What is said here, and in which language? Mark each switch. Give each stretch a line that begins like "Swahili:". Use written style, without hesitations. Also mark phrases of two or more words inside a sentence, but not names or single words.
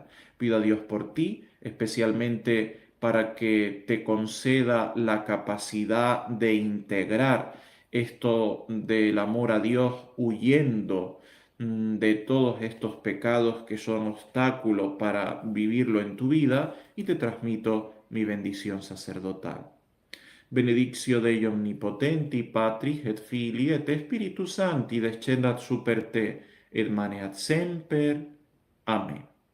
Spanish: Pido a Dios por ti, especialmente para que te conceda la capacidad de integrar esto del amor a Dios huyendo de todos estos pecados que son obstáculos para vivirlo en tu vida, y te transmito mi bendición sacerdotal.
Latin: Benedictio Dei omnipotenti, Patris et Filii et Spiritus Sancti descendat super te, et maneat semper. Amén.